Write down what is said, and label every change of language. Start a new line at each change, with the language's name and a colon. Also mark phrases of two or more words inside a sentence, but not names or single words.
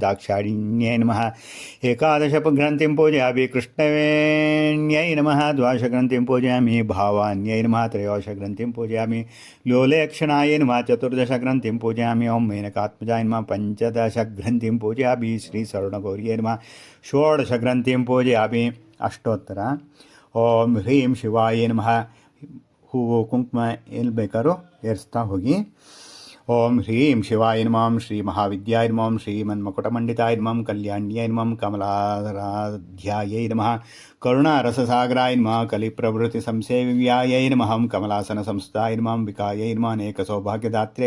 Sanskrit: दाक्षायिण्यै नमः एकादशग्रन्थिं पूजयामि कृष्णवेण्यै नमः द्वादशग्रन्थिं पूजयामि भावान्यै नमः त्रयोदशग्रन्थिं पूजयामि लोलेक्षणाय नमः चतुर्दशग्रन्थिं पूजयामि ओं मेनकात्मजाय नमः पञ्चदशग्रन्थिं पूजयामि श्री स्वर्णगौर्यै नमः षोडशग्रन्थिं पूजयामि अष्टोत्तर ओं ह्रीं शिवाय नमः
Kannada: ಹೂವು ಕುಂಕುಮ ಎಲ್ಲಿ ಬೇಕಾದ್ರೂ ಏರಿಸ್ತಾ ಹೋಗಿ.
Sanskrit: ಓಂ ಹ್ರೀಂ ಶಿವಾಯ ನಮಃ ಶ್ರೀ ಮಹಾವಿದ್ಯಾಯ ನಮಃ ಶ್ರೀಮನ್ಮಕುಟಮಂಡಿತಾಯ ನಮಃ ಕಲ್ಯಾಣ್ಯಾಯ ನಮಃ ಕಮಲಾರಾಧ್ಯಾಯೈ ನಮಃ ಕರುಣಾರಸಸಾಗರಾಯ ನಮಃ ಕಲಿಪ್ರವೃತ್ತಿ ಸಂಸೇವ್ಯಾಯ ನಮಃ ಕಮಲಾಸನ ಸಂಸ್ಥಾಯ ನಮಃ ಅಂಬಿಕಾಯೈ ನಮಃ ಅನೇಕ ಸೌಭಾಗ್ಯದಾತ್ರ್ಯೈ